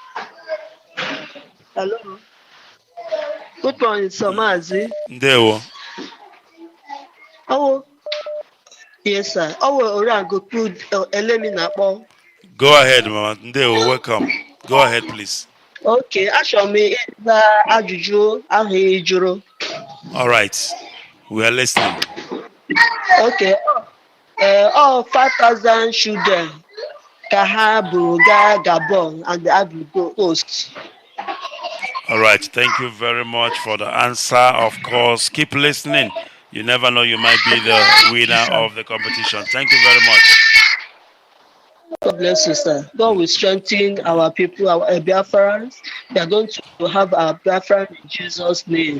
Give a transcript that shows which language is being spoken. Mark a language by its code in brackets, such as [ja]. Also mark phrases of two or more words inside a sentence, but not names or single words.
[en] Hello. Good morning, sir, Mazi. Ndewo. Oh, yes, sir. Oh, Orango could Eleni Napo. Go ahead, Mama. Ndewo, welcome. Go ahead, please. [ig] Okay, achọrọ m ịza ajụjụ ahụ ị jụrụ. [en] All right. We are listening. Okay. All 5,000 children [ig] ka ha buru gaa [en] Gabon and the Ivory Coast. All right. Thank you very much for the answer. Of course, keep listening. You never know, you might be the winner of the competition. Thank you very much. God bless you, sir. God will strengthen our people, our Biafrans. We are going to have our Biafran in Jesus' name.